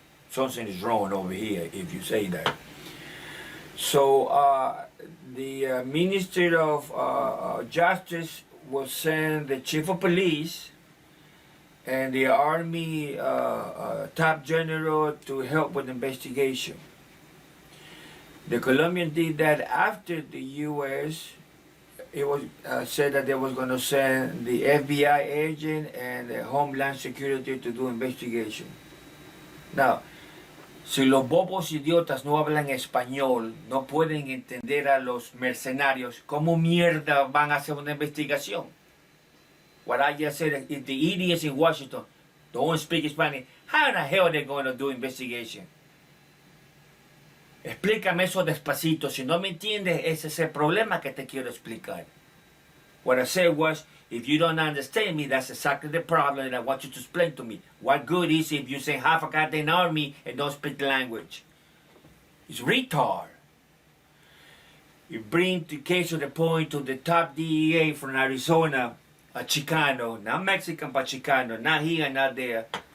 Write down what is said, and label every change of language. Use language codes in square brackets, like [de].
[en] Something is wrong over here if you say that. So the Minister of Justice will send the Chief of Police and the Army top general to help with the investigation. The Colombians did that after the U.S. It was said that they was going to send the FBI agent and the Homeland Security to do investigation. [es] Now, si los bobos idiotas no hablan español, no pueden entender a los mercenarios, ¿cómo mierda van a hacer una investigación? [en] What I just said, if the idiots in Washington don't speak Spanish, how in the hell are they going to do investigation? [es] Explícame eso despacito. Si no me entiendes, ese es el problema que te quiero explicar. [en] What I said was, if you don't understand me, that's exactly the problem that I want you to explain to me. What good is it if you say half a goddamn army and don't speak the language? It's retard. You bring the case of the point to the top DEA from Arizona, a Chicano, not Mexican, but Chicano, not here, not there.